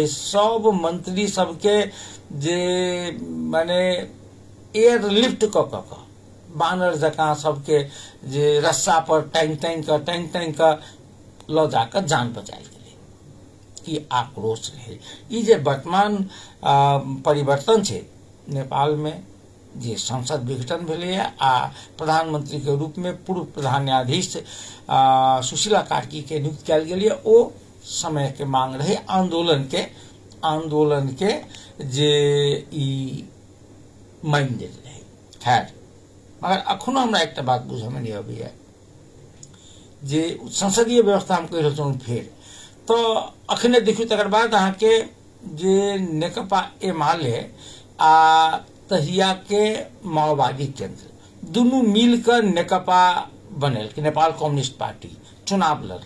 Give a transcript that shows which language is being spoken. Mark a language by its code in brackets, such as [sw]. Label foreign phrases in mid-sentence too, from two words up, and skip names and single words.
[mai] सब मंत्री सबके जे माने एयरलिफ्ट कऽ बानर जकाँ सबके जे रस्सा पर टांग टांग के लऽ जाकर जान बचायल गेलै। ई आक्रोश रहे। ई जे वर्तमान परिवर्तन छै नेपाल में, जे संसद विघटन भेलैया आ प्रधानमंत्री के रूप में पूर्व प्रधान न्यायाधीश सुशीला कार्की के नियुक्त कयल गेलै, ओ समय के मांग रहे आंदोलन के जे ई मांग देल रहे। खैर, मगर अखनो हमरा एकटा बात बुझे में नहीं अबैया जे संसदीय व्यवस्था हम कहि रहल छलहुँ फेर तो अखने देखियो तकर बाद अहाँ के जे नेकपा एमाले आ तहिया के माओवादी केंद्र दुनू मिलकर नेकपा बनल कि नेपाल कम्युनिस्ट पार्टी चुनाव लड़ली।